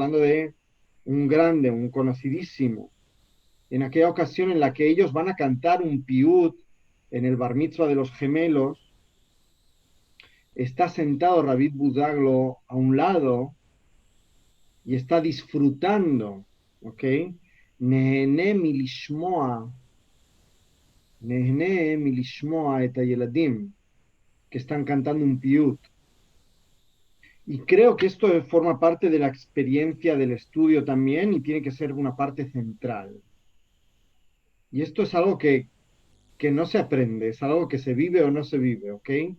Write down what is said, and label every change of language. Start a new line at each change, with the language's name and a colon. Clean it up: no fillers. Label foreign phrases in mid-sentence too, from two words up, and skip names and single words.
Spanish: hablando de un grande, un conocidísimo, en aquella ocasión en la que ellos van a cantar un piut en el bar mitzvah de los gemelos, está sentado Rabbi Buzaglo a un lado y está disfrutando,
Hebrew: ok, נהנה מלשמוע, נהנה מלשמוע את הילדים,
Spanish: que están cantando un piut. Y creo que esto forma parte de la experiencia del estudio también y tiene que ser una parte central. Y esto es algo que no se aprende, es algo que se vive o no se vive, ¿ok?